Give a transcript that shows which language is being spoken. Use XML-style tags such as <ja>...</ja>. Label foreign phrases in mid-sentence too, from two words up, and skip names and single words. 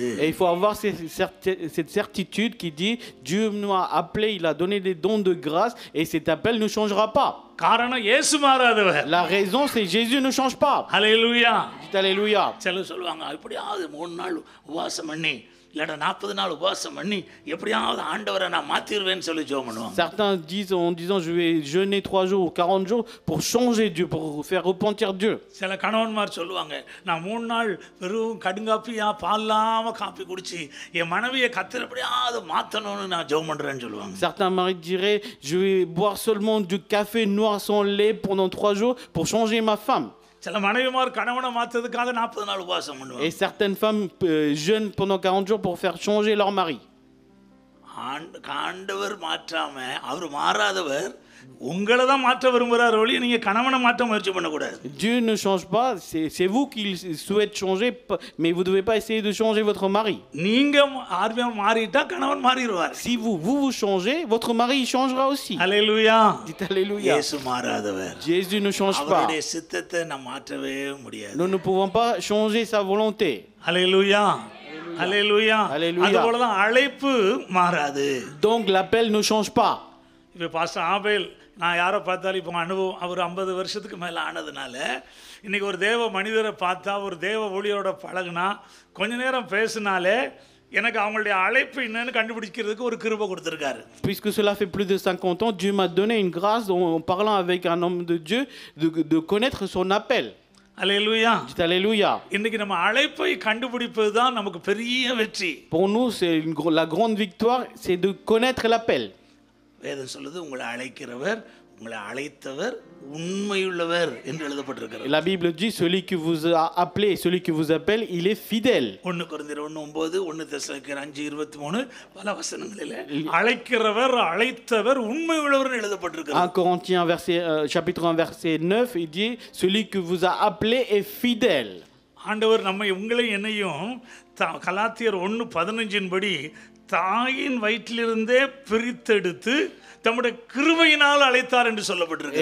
<fr>Et il faut avoir cette certitude qui dit Dieu nous a appelé, il a donné des dons de grâce et cet appel ne changera pas.</fr> <ta>காரணம் இயேசு மாறாதவர்.</ta> <fr>La raison c'est Jésus ne change pas. Alléluia. Alléluia.</fr> <ta>சிலர் சொல்லுவாங்க எப்படியாவது 3 நாள் உபவாசம் பண்ணி இல்லைடா 40 நாள் உபவாசம் பண்ணி எப்படியாவது ஆண்டவரை நான் மாத்திடுவேன்னு சொல்லி ஜெபம் பண்ணுவாங்க.</ta> <fr>Certains disent en disant je vais jeûner 3 jours ou 40 jours pour changer Dieu, pour faire repentir Dieu.</fr> <ta>சில கணவன்மார் சொல்லுவாங்க நான் 3 நாள் வெறும் கடுங்காப்பியா பால்லாம காப்பி குடிச்சு என் மனைவியை கத்தர் எப்படியாவது மாத்தணும்னு நான் ஜெபம் பண்றேன்னு சொல்லுவாங்க.</ta> <fr>Certains maris diraient je vais boire seulement du café noir sans lait pendant 3 jours pour changer ma femme.</fr> <ta>சில மனைவிமார் கணவனை மாத்ததுக்காக 40 நாள் உபவாசம் பண்ணுவாங்க.</ta> <fr>Et certaines femmes jeûnent pendant 40 jours pour faire changer leur mari.</fr> <ta>ஆண்டவர் மாற்றாம அவர் மாறாதவர் உங்களை தான் மாற்ற விரும்புறார் ஒழிய நீங்க கணவனை மாற்ற முயற்சி பண்ண கூடாது.</ta> <fr>Dieu ne change pas, c'est vous qui souhaitez changer, mais vous devez pas essayer de changer votre mari.</fr> <ta>நீங்க ஆர்வம் மாறிட்டா கணவன் மாறிடுவார்.</ta> <fr>Si vous changez, votre mari il changera aussi. Alléluia. Dites Alléluia.</fr> <ta>இயேசு மாறாதவர்.</ta> <fr>Jésus ne change pas.</fr> <ta>அவருடைய சித்தத்தை நாம் மாற்றவே முடியாது.</ta> <fr>Nous ne pouvons pas changer sa volonté. Alléluia. Alléluia.</fr> <ta>அதுபோல தான் அழைப்பு மாறாது.</ta> <fr>Donc l'appel ne change pas.</fr> <ta>இப்போ பாஸ்டர் ஆபேல் நான் யாரை பார்த்தாலும் இப்போ அனுபவம் அவர் 50 வருஷத்துக்கு மேலே ஆனதுனால இன்றைக்கி ஒரு தேவ மனிதரை பார்த்தா ஒரு தேவ ஊழியரோட பழகுனா கொஞ்ச நேரம் பேசினாலே எனக்கு அவங்களுடைய அழைப்பு என்னன்னு கண்டுபிடிக்கிறதுக்கு ஒரு கிருபை கொடுத்துருக்காரு.</ta> <fr>Puisque cela fait plus de 50 ans, Dieu m'a donné une grâce en parlant avec un homme de Dieu de connaître son appel.</fr> <ta>அல்லேலூயா.</ta> <fr>Dites Alléluia.</fr> <ta>இன்னைக்கு நம்ம அழைப்பை கண்டுபிடிப்பது தான் நமக்கு பெரிய வெற்றி.</ta> <fr>Pour nous, c'est la grande victoire, c'est de connaître l'appel.</fr> <ta>வேதம் சொல்லுது உங்களை அழைக்கிறவர், உங்களை அழைத்தவர் உண்மையுள்ளவர் என்று எழுதப்பட்டிருக்கிறது.</ta> <fr>Et la Bible dit, celui qui vous a appelé, celui qui vous appelle, il est fidèle.</fr> <ta>1 கொரிந்தியர் 1:9, 1 தெசலோனிக்கேயர் 5:23 பல வசனங்களில் அழைக்கிறவர் அழைத்தவர் உண்மையுள்ளவர் எழுதப்பட்டிருக்கிறது.</ta> <fr>1 Corinthiens chapitre 1 verset 9, il dit, celui qui vous a appelé est fidèle.</fr> <ta>ஆண்டவர் நம்ம உங்களை என்னையும் கலாத்தியர் 1:15 படி தாயின் வயிற்றிலிருந்தே பிரித்தெடுத்து தம்முடைய கிருபையினால் அழைத்தார் என்று சொல்லப்பட்டிருக்கு.</ta>